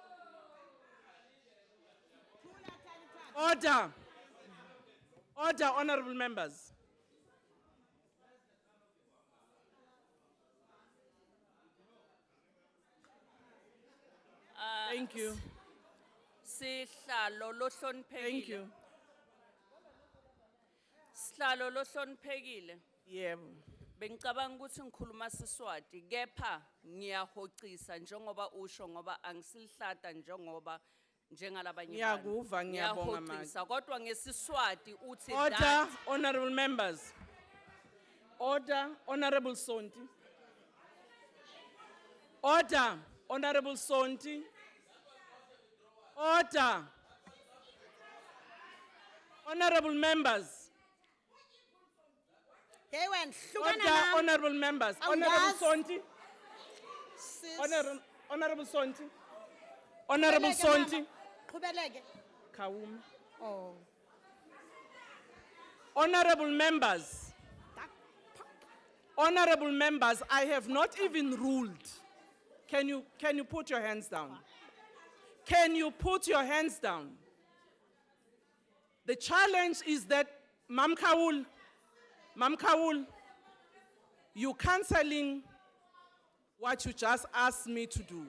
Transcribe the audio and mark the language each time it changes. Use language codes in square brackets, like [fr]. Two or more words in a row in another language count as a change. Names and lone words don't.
[en] Order. Order, honorable members. Thank you. [ss] Sihlalo lo [en] Thank [ss] hloniphekile. [en] you. [ss] Sihlalo lo hloniphekile. Yebo. Bengicabanga ukuthi ngikhuluma Siswati, kepha ngiyahocisa njengoba usho ngoba angisilihlata njengalabanye Ngiyakuva, ngiyabonga, mama. Ngiyahocisa kodwa ngeSiswati uthi [en] Order, that honorable members. Order, honorable Sonti. Order, honorable Sonti. Order. Honorable members. Hey, when Order, honorable members. Honorable [ss] Angazi. [en] Sonti. Honorable Sonti. Honorable Sonti. Kawum. Oh. Honorable members. Honorable members, I have not even ruled. Can you put your hands down? Can you put your hands down? The challenge is that, Mam Kawul, you canceling what you just asked me to do.